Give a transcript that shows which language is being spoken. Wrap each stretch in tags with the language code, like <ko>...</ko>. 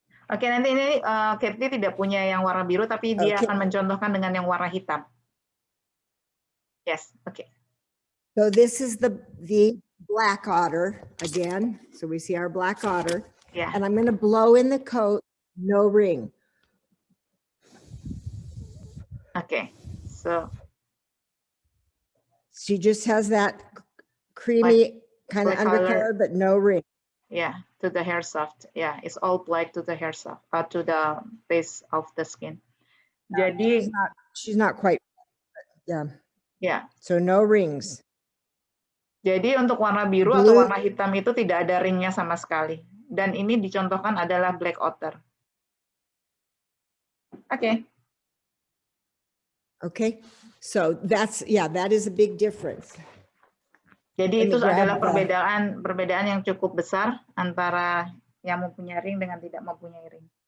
<id>Oke, nanti ini Cathy tidak punya yang warna biru, tapi dia akan mencontohkan dengan yang warna hitam.</id> <en>Yes, okay. So this is the black otter again. So we see our black otter. Yeah. And I'm going to blow in the coat, no ring. Okay, so. She just has that creamy kind of undercolor, but no ring. Yeah, to the hair soft. Yeah, it's all black to the hair soft, to the base of the skin.</en> <id>Jadi</id> <en>she's not quite. Yeah. Yeah. So no rings.</en> <id>Jadi untuk warna biru atau warna hitam itu tidak ada ringnya sama sekali. Dan ini dicontohkan adalah black otter.</id> <en>Okay. Okay. So that's, yeah, that is a big difference.</en> <id>Jadi itu adalah perbedaan yang cukup besar antara yang mempunyai ring dengan tidak mempunyai ring.</id>